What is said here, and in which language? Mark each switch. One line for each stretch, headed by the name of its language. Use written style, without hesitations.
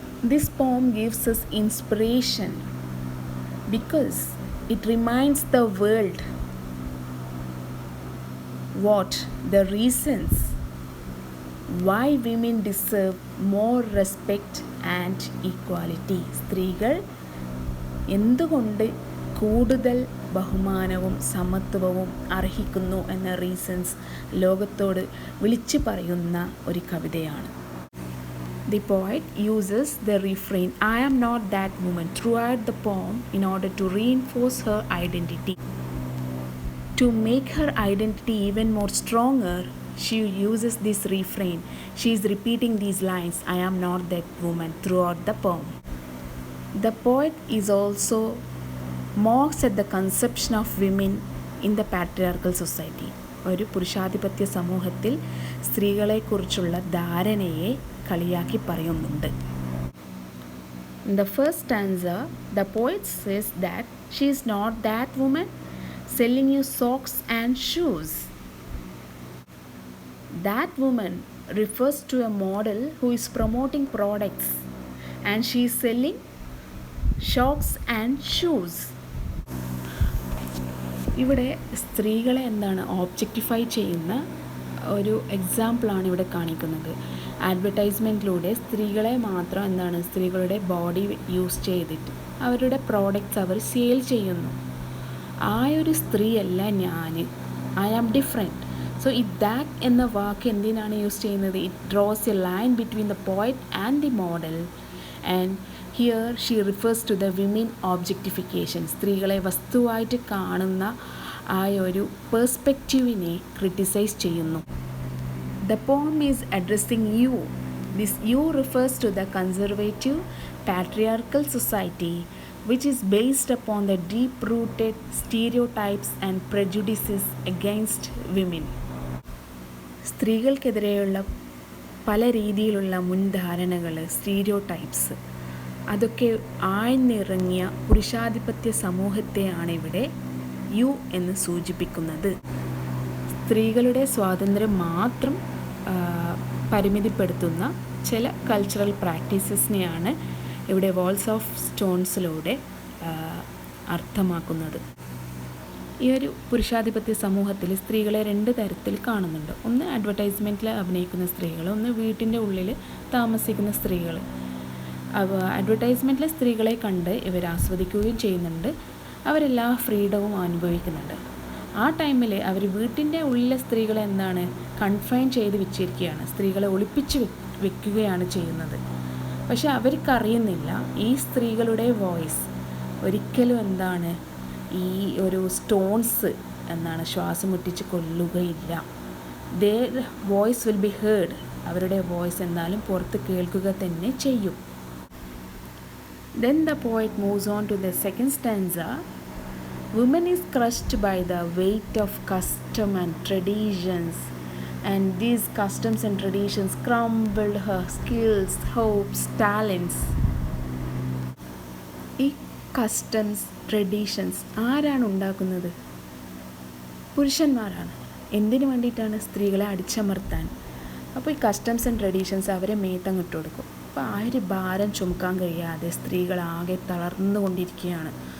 English: This poem gives us inspiration because it reminds the world what the reasons why women deserve more respect and equality.
Malayalam: സ്ത്രീകൾ എന്തുകൊണ്ട് കൂടുതൽ ബഹുമാനവും സമത്വവും അർഹിക്കുന്നു എന്ന റീസൺസ് ലോകത്തോട് വിളിച്ചു പറയുന്ന ഒരു കവിതയാണ്.
English: The poet uses the refrain I am not that woman throughout the poem in order to reinforce her identity. To make her identity even more stronger, she uses this refrain. She is repeating these lines, I am not that woman, throughout the poem. The poet is also mocks at the conception of women in the patriarchal society.
Malayalam: ഒരു പുരുഷാധിപത്യ സമൂഹത്തിൽ സ്ത്രീകളെക്കുറിച്ചുള്ള ധാരണയെ കളിയാക്കി പറയുന്നുണ്ട്.
English: In the first stanza, the poet says that she is not that woman selling you socks and shoes. That woman refers to a model who is promoting products and she is selling socks and shoes.
Malayalam: ഇവിടെ സ്ത്രീകളെ ഓബ്ജക്റ്റിഫൈ ചെയ്യുന്ന ഒരു എക്സാമ്പിളാണ് ഇവിടെ കാണിക്കുന്നത്. അഡ്വർടൈസ്മെൻറ്റിലൂടെ സ്ത്രീകളെ മാത്രം സ്ത്രീകളുടെ ബോഡി യൂസ് ചെയ്തിട്ട് അവരുടെ പ്രോഡക്റ്റ്സ് അവർ സെയിൽ ചെയ്യുന്നു. ആ ഒരു സ്ത്രീയല്ല ഞാൻ,
English: I am different. So that
Malayalam: എന്ന വാക്ക് എന്തിനാണ് യൂസ് ചെയ്യുന്നത്?
English: It draws a line between the poet and the model, and here she refers to the women objectification.
Malayalam: സ്ത്രീകളെ വസ്തുവായിട്ട് കാണുന്ന ആ ഒരു പെർസ്പെക്റ്റീവിനെ ക്രിട്ടിസൈസ് ചെയ്യുന്നു.
English: The poem is addressing you. This you refers to the conservative patriarchal society which is based upon the deep-rooted stereotypes and prejudices against women.
Malayalam: സ്ത്രീകൾക്കെതിരെയുള്ള പല രീതിയിലുള്ള മുൻധാരണകൾ, stereotypes, അതൊക്കെ ആഴ്ന്നിറങ്ങിയ പുരുഷാധിപത്യ സമൂഹത്തെയാണ് ഇവിടെ U എന്ന് സൂചിപ്പിക്കുന്നത്. സ്ത്രീകളുടെ സ്വാതന്ത്ര്യം മാത്രം പരിമിതിപ്പെടുത്തുന്ന ചില കൾച്ചറൽ പ്രാക്ടീസസിനെയാണ് ഇവിടെ വാൾസ് ഓഫ് സ്റ്റോൺസിലൂടെ അർത്ഥമാക്കുന്നത്. ഈ ഒരു പുരുഷാധിപത്യ സമൂഹത്തിൽ സ്ത്രീകളെ 2 തരത്തിൽ കാണുന്നുണ്ട്. ഒന്ന് അഡ്വർടൈസ്മെൻറ്റിൽ അഭിനയിക്കുന്ന സ്ത്രീകൾ, ഒന്ന് വീട്ടിൻ്റെ ഉള്ളിൽ താമസിക്കുന്ന സ്ത്രീകൾ. അഡ്വർടൈസ്മെൻറ്റിലെ സ്ത്രീകളെ കണ്ട് ഇവർ ആസ്വദിക്കുകയും ചെയ്യുന്നുണ്ട്, അവരെല്ലാ ഫ്രീഡവും അനുഭവിക്കുന്നുണ്ട്. ആ ടൈമിൽ അവർ വീട്ടിൻ്റെ ഉള്ളിലെ സ്ത്രീകളെ എന്താണ് കൺഫൈൻ ചെയ്ത് വെച്ചിരിക്കുകയാണ്, സ്ത്രീകളെ ഒളിപ്പിച്ച് വെക്കുകയാണ് ചെയ്യുന്നത്. പക്ഷെ അവർക്കറിയുന്നില്ല ഈ സ്ത്രീകളുടെ വോയിസ് ഒരിക്കലും എന്താണ് ഈ ഒരു സ്റ്റോൺസ് എന്താണ് ശ്വാസം മുട്ടിച്ച് കൊല്ലുകയില്ല.
English: their voice will be heard.
Malayalam: അവരുടെ വോയിസ് എന്നാലും പുറത്ത് കേൾക്കുക തന്നെ ചെയ്യും.
English: Then the poet moves on to the second stanza. Woman is crushed by the weight of custom and traditions, and these customs and traditions crumbled her skills, hopes, talents.
Malayalam: ഈ customs, traditions ആരാണ് ഉണ്ടാക്കുന്നത്? പുരുഷന്മാരാണ്. എന്തിനു വേണ്ടിയിട്ടാണ്? സ്ത്രീകളെ അടിച്ചമർത്താൻ. അപ്പോൾ ഈ customs and traditions അവരെ മേത്തങ്ങിട്ട് കൊടുക്കും. അപ്പോൾ ആ ഒരു ഭാരം ചുമക്കാൻ കഴിയാതെ സ്ത്രീകളാകെ തളർന്നുകൊണ്ടിരിക്കുകയാണ്.